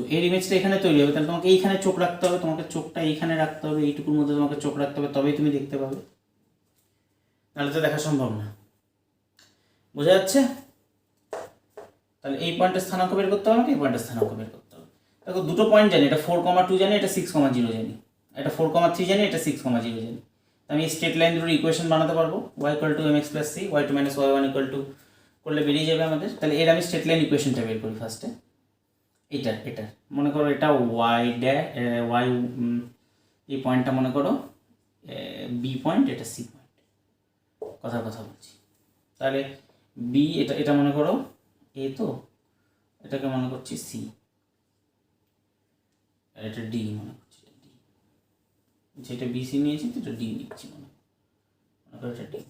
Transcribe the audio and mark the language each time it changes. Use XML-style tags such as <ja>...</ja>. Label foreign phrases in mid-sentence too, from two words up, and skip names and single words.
<bn>এই ইমেজটা এখানে তৈরি হবে, তাহলে তোমাকে এইখানে চোখ রাখতে হবে, তোমাকে চোখটা এইখানে রাখতে হবে, এইটুকুর মধ্যে তোমাকে চোখ রাখতে হবে, তবেই তুমি দেখতে পাবে, নাহলে তো দেখা সম্ভব না। বোঝা যাচ্ছে? তাহলে এই পয়েন্টের স্থানাঙ্ক বের করতে হবে, এই পয়েন্টের স্থানাঙ্ক বের করতে হবে। দেখো দুটো পয়েন্ট জানি, এটা 4,2 জানি, এটা 6,0 জানি, এটা 4,3 জানি, এটা 6,0 জানি। আমি</bn> <en>straight line</en> <bn>দুটোর ইকুয়েশন বানাতে পারবো, y = mx + c, y2 - y1 = করলে বেরিয়ে যাবে আমাদের। তাহলে এর আমি</bn> <en>straight line</en> <bn>ইকুয়েশনটা বের করি ফার্স্টে। এটা মনে করো এটা ওয়াই এই পয়েন্টটা মনে করো বি পয়েন্ট, এটা সি পয়েন্ট, কথার কথা বলছি। তাহলে বি এটা মনে করো এ, তো এটাকে মনে করছি সি, আর এটা ডি মনে করছি, এটা ডি, যেটা বিসি নিয়েছি তো এটা ডি নিচ্ছি, মনে করো এটা ডি।</bn>